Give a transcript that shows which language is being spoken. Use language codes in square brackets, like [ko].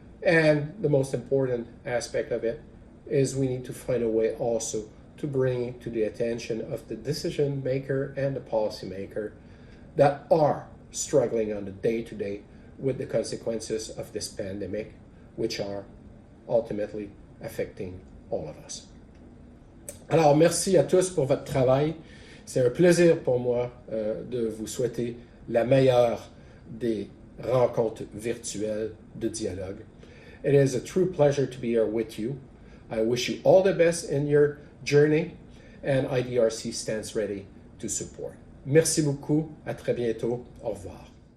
[en] And the most important aspect of it is we need to find a way also to bring it to the attention of the decision maker and the policy maker that are struggling on the day-to-day with the consequences of this pandemic, which are ultimately affecting all of us. [fr] Alors, merci à tous pour votre travail. C'est un plaisir pour moi de vous souhaiter la meilleure des rencontres virtuelles de dialogue. [en] It is a true pleasure to be here with you. I wish you all the best in your journey, and IDRC stands ready to support. [fr] Merci beaucoup. À très bientôt. Au revoir.